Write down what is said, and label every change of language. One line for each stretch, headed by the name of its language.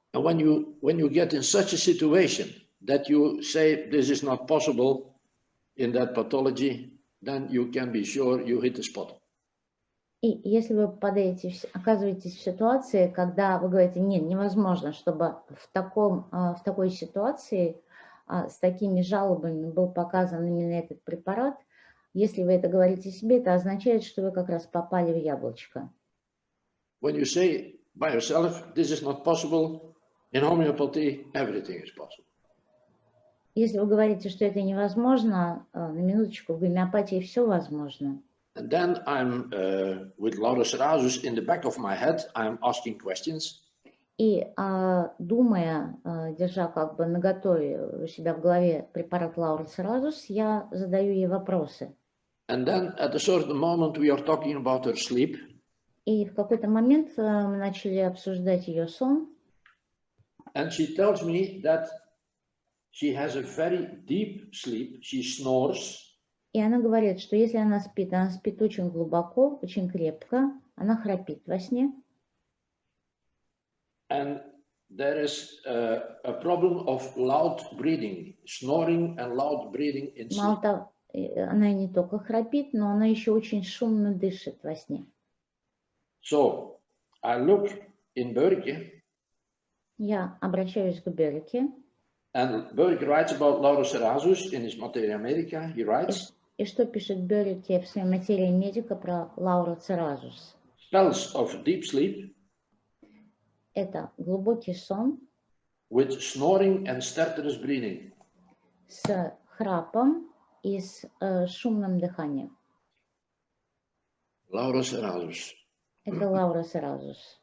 English: And when you get in such a situation that you say this is not possible in that pathology, then you can be sure you hit the spot.
Russian: И если вы оказываетесь в ситуации, когда вы говорите, нет, невозможно, чтобы в такой ситуации с такими жалобами был показан именно этот препарат, если вы это говорите себе, это означает, что вы как раз попали в яблочко.
English: When you say by yourself, this is not possible, in homeopathy, everything is possible.
Russian: Если вы говорите, что это невозможно, на минуточку, в гомеопатии все возможно.
English: And then I'm with Laurocerasus in the back of my head, I'm asking questions.
Russian: И думая, держа как бы наготове у себя в голове препарат Laurocerasus, я задаю ей вопросы.
English: And then at a certain moment we are talking about her sleep.
Russian: И в какой-то момент мы начали обсуждать ее сон.
English: And she tells me that she has a very deep sleep. She snores.
Russian: И она говорит, что если она спит очень глубоко, очень крепко, она храпит во сне.
English: And there is a problem of loud breathing, snoring and loud breathing in sleep.
Russian: Мало того, она не только храпит, но она еще очень шумно дышит во сне.
English: So I look in Börke.
Russian: Я обращаюсь к Бёрке.
English: And Börke writes about Laurocerasus in his Materia Medica. He writes.
Russian: И что пишет Бёрке в своей материи медика про Laurocerasus?
English: Spells of deep sleep.
Russian: Это глубокий сон.
English: with snoring and stertorous breathing.
Russian: С храпом и с шумным дыханием.
English: Laurocerasus.
Russian: Это Laurocerasus.